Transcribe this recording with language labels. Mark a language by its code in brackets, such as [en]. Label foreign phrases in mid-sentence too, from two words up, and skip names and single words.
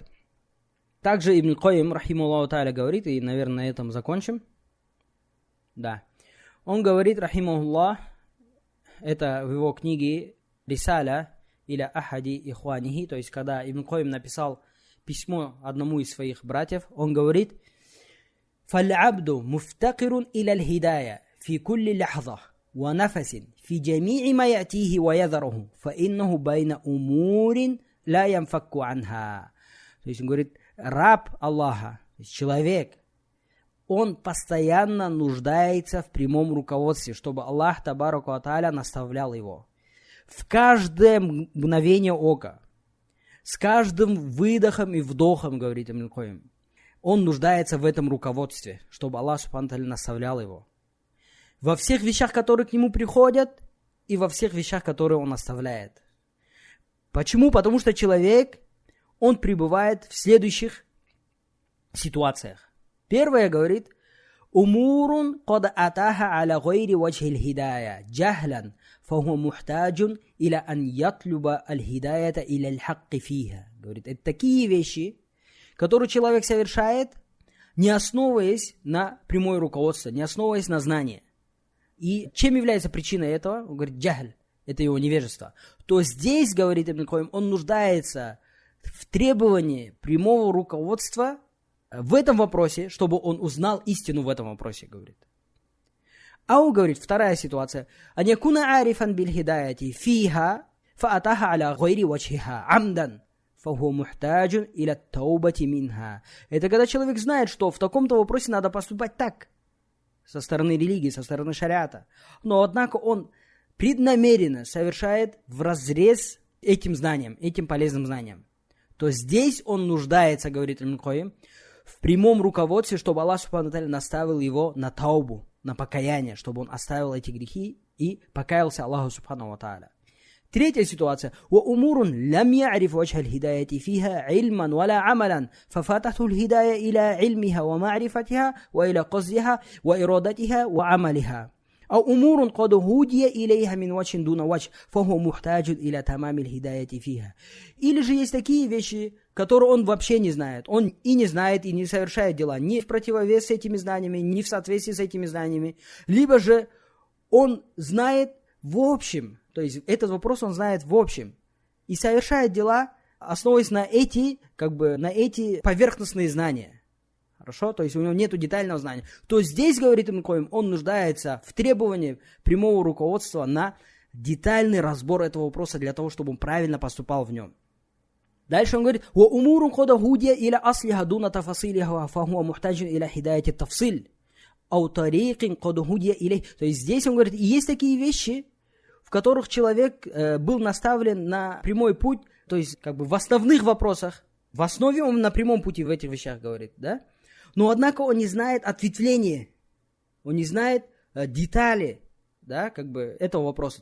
[ru] Также Ибн Кайим, [ar] رحمه الله تعالى, [ru] говорит, и, наверное, на этом закончим. Да. Он говорит, рахимахуллах, это в его книге Рисаля, или [ar] أحد إخوانه, [ru] то есть когда Ибн Кайим написал письмо одному из своих братьев, он говорит: [ar] «فالعبد مفتقر إلى الهداية في كل لحظة ونفس في جميع ما يأتيه ويذره فإنه بين أمور لا ينفك عنها». [ru] То есть он говорит, раб Аллаха, человек, он постоянно нуждается в прямом руководстве, чтобы [ar] الله تبارك وتعالى [ru] наставлял его. В каждое мгновение ока, с каждым выдохом и вдохом, говорит Ибн Кайим, он нуждается в этом руководстве, чтобы [ar] الله سبحانه وتعالى [ru] наставлял его. Во всех вещах, которые к нему приходят, и во всех вещах, которые он оставляет. Почему? Потому что человек, он пребывает в следующих ситуациях. Первое, говорит, [ar] «أمور قد أتاها على غير وجه الهداية جهلا فهو محتاج إلى أن يطلب الهداية إلى الحق فيها». [ru] Говорит, это такие вещи, которые человек совершает, не основываясь на прямое руководство, не основываясь на знание. И чем является причиной этого? Он говорит, джахль, это его невежество. То здесь, говорит Ибн Кайим, он нуждается в требовании прямого руководства в этом вопросе, чтобы он узнал истину в этом вопросе, говорит. А он говорит, вторая ситуация. [ar] «أن يكون عارفا بالهداية فيها فأتاها على غير وجهها عمدا فهو محتاج إلى التوبة منها. [ru] Это когда человек знает, что в таком-то вопросе надо поступать так, со стороны религии, со стороны шариата. Но, однако, он преднамеренно совершает вразрез этим знанием, этим полезным знанием. То здесь он нуждается, говорит Ибн Кайим, в прямом руководстве, чтобы [ar] الله سبحانه تعالى [ru] наставил его на таубу, на покаяние, чтобы он оставил эти грехи и покаялся [ar] الله سبحانه تعالى. [ru] Третья ситуация. [ar] وأمور لم يعرف وجه الهداية فيها علما ولا عملا ففاتته الهداية إلى علمها ومعرفتها وإلى قصدها وإرادتها وعملها. أو أمور قد هدي إليها من وجه دون وجه فهو محتاج إلى تمام الهداية فيها. [ru] Или же есть такие вещи, которые он вообще не знает. Он и не знает, и не совершает дела ни в противовес с этими знаниями, ни в соответствии с этими знаниями. Либо же он знает в общем, то есть этот вопрос он знает в общем, и совершает дела, основываясь на эти поверхностные знания. Хорошо? То есть у него нет детального знания. То здесь, говорит Ибн Кайим, он нуждается в требовании прямого руководства на детальный разбор этого вопроса для того, чтобы он правильно поступал в нем. Дальше он говорит, [ar] وَأُمُورٌ قَدْ هُدِيَ إِلَى أَصْلِهَا دُونَ تَفَصِيلِهَا فَهُوَ مُحْتَاجٌ إِلَى هِدَايَةِ التَّفْصِيلِ أَوْ طَرِيقٍ قَدْ هُدِيَ إِلَيْهِ. [ru] То есть здесь он говорит, и есть такие вещи, в которых человек был наставлен на прямой путь, то есть в основных вопросах, в основе он на прямом пути в этих вещах говорит, да? Но, однако, он не знает ответвления, он не знает детали, да, этого вопроса.